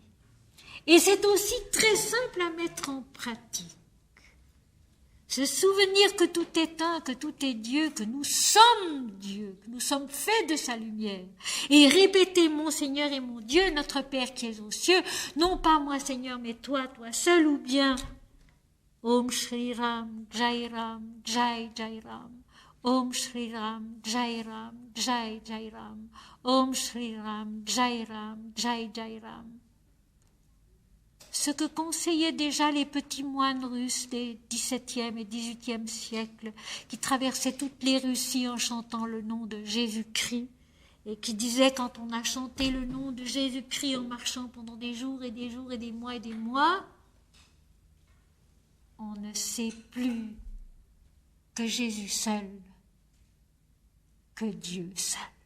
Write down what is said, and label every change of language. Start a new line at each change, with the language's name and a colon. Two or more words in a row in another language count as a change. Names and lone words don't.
French: Et c'est aussi très simple à mettre en pratique. Se souvenir que tout est un, que tout est Dieu, que nous sommes Dieu, que nous sommes faits de sa lumière. Et répéter mon Seigneur et mon Dieu, notre Père qui es aux cieux, non pas moi Seigneur, mais toi, toi seul, ou bien
Sanskrit: Om Shri Ram, Jai Ram, Jai Jai Ram. Om Shri Ram, Jai Ram, Jai Jai Ram. Om Shri Ram, Jai Ram, Jai Jai Ram.
French: Ce que conseillaient déjà les petits moines russes des XVIIe et XVIIIe siècles, qui traversaient toutes les Russies en chantant le nom de Jésus-Christ, et qui disaient quand on a chanté le nom de Jésus-Christ en marchant pendant des jours et des jours et des mois, on ne sait plus que Jésus seul, que Dieu seul.